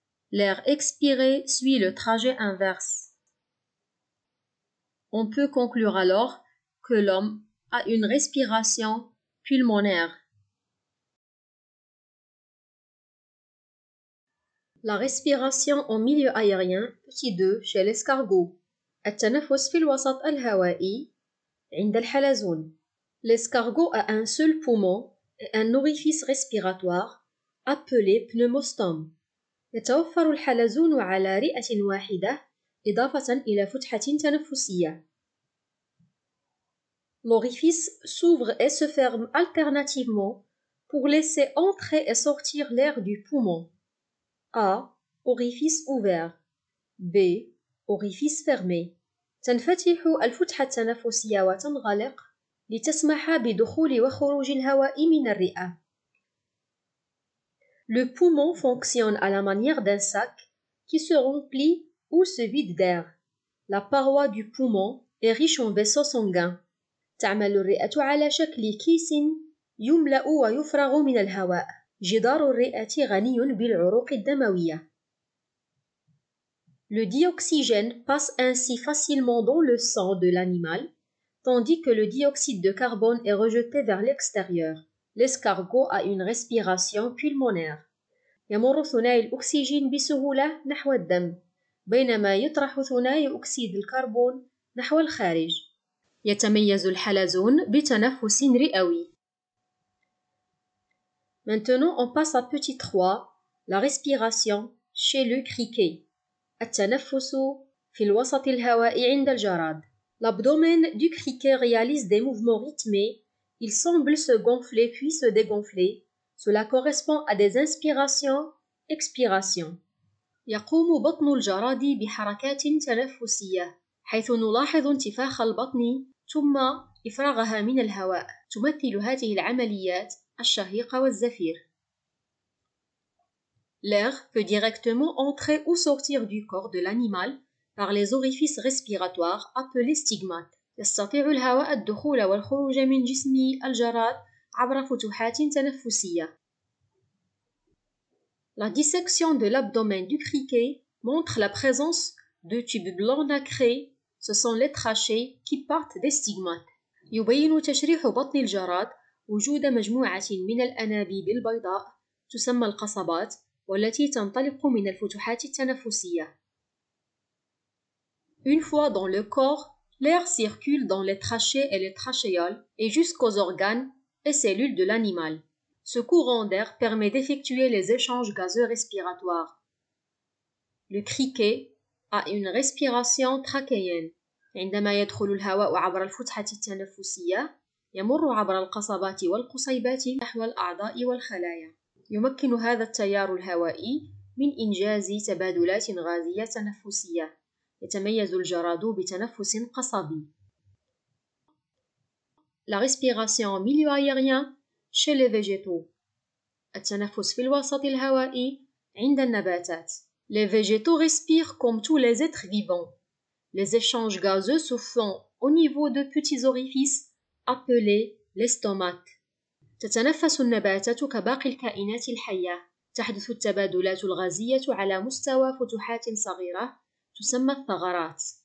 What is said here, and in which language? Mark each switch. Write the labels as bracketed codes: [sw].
[fr] L'air expiré suit le trajet inverse. On peut conclure alors que l'homme a une respiration pulmonaire. La respiration en milieu aérien, petit 2 chez l'escargot. [ar] التنفس في الوسط الهوائي عند الحلزون. [fr] L'escargot a un seul poumon et un orifice respiratoire appelé pneumostome. [ar] يتوفر الحلزون على رئة واحدة إضافة إلى فتحة تنفسية. [fr] L'orifice s'ouvre et se ferme alternativement pour laisser entrer et sortir l'air du poumon. A. Orifice ouvert. B. Orifice fermé. [ar] تنفتح الفتحة التنفسية وتنغلق لتسمح بدخول وخروج الهواء من الرئة. [fr] Le poumon fonctionne à la manière d'un sac qui se remplit ou se vide d'air. La paroi du poumon est riche en vaisseaux sanguins. [ar] تعمل الرئة على شكل كيس يملأ ويفرغ من الهواء. جدار الرئة غني بالعروق الدموية. [fr] Le dioxygène passe ainsi facilement dans le sang de l'animal, tandis que le dioxyde de carbone est rejeté vers l'extérieur. L'escargot a une respiration pulmonaire. [ar] يمر ثنائي الأكسجين بسهولة نحو الدم، بينما يطرح ثنائي أكسيد الكربون نحو الخارج. يتميز الحلزون بتنفس رئوي. [fr] Maintenant, on passe à petit 3, la respiration chez le criquet. [ar] التنفس في الوسط الهوائي عند الجراد. [fr] L'abdomen du criquet réalise des mouvements rythmés. Il semble se gonfler puis se dégonfler. Cela correspond à des inspirations, expirations. [ar] يقوم بطن الجراد بحركات تنفسية، حيث نلاحظ انتفاخ البطن ثم إفراغها من الهواء. تمثل هذه العمليات الشهيق والزفير. [fr] L'air peut directement entrer ou sortir du corps de l'animal par les orifices respiratoires appelés stigmates. [ar] يستطيع الهواء الدخول والخروج من جسم الجراد عبر فتحات تنفسية. [fr] La dissection de l'abdomen du criquet montre la présence de tubes blancs nacrés. Ce sont les trachées qui partent des stigmates. [ar] يبين تشريح بطن الجراد وجود مجموعة من الأنابيب البيضاء تسمى القصبات والتي تنطلق من الفتحات التنفسية. [fr] Une fois dans le corps, l'air circule dans les trachées et les trachéoles et jusqu'aux organes et cellules de l'animal. Ce courant d'air permet d'effectuer les échanges gazeux respiratoires. Le criquet a une respiration trachéenne. [ar] عندما يدخل الهواء عبر الفتحة التنفسية يمر عبر القصبات والقصيبات نحو الأعضاء والخلايا. يمكن هذا التيار الهوائي من إنجاز تبادلات غازية تنفسية. يتميز الجراد بتنفس قصبي. [fr] La respiration en milieu aérien chez les végétaux. [ar] التنفس في الوسط الهوائي عند النباتات. [fr] Les végétaux respirent comme tous les êtres vivants. Les échanges gazeux se font au niveau de petits orifices appelés les stomates. [ar] تتنفس النباتات كباقي الكائنات الحية. تحدث التبادلات الغازية على مستوى فتحات صغيرة تسمى الثغرات.